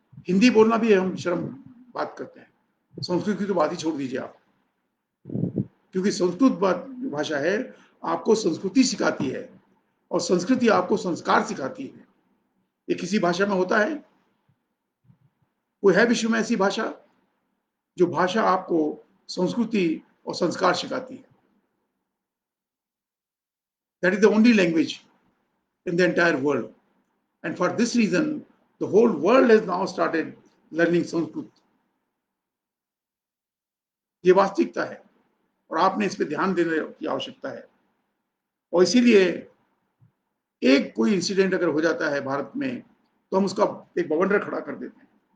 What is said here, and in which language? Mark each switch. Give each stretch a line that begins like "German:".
Hindi: हिंदी बोलना भी हम शर्म बात करते हैं, संस्कृत की तो बात ही छोड़ दीजिए आप, क्योंकि संस्कृत भाषा है, आपको संस्कृति सिखाती है और संस्कृति आपको संस्कार सिखाती है। ये किसी भाषा में होता है? कोई है विश्व में ऐसी भाषा जो भाषा आपको संस्कृति और संस्कार सिखाती है?
English: That is the only language in the entire world. And for this reason, the whole world has now started learning Sanskrit.
Hindi: ये वास्तविकता है और आपने इस पे ध्यान देने की आवश्यकता है। और इसीलिए एक कोई इंसिडेंट अगर हो जाता है भारत में, तो हम उसका एक बवंडर खड़ा कर देते हैं।